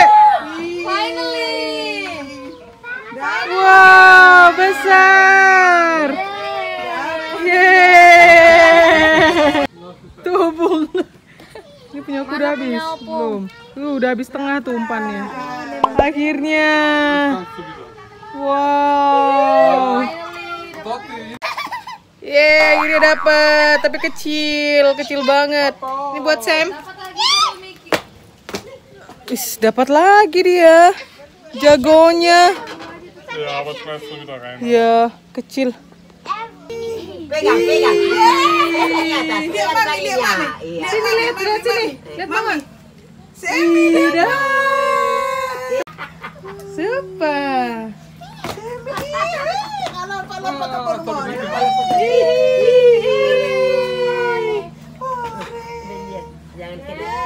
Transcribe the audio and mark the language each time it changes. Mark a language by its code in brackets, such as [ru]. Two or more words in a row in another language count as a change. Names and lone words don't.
[id] Wow, besar. Yeay. Tuh, ini punya aku udah habis belum? Udah habis setengah tuh umpannya. Akhirnya. [de] Kannst du wieder. [id] Wow. Dotti. Yeay, akhirnya dapet, tapi kecil banget. Ini buat Sam. Is, dapat lagi dia. Jagonya. [de] Ja, aber schmeißt du wieder rein. [id] Ya, kecil. Pegang. dia Lihat mana? talinya. Iya. Sini lihat sini. Lihat mama. Semi. Super. Jangan kena.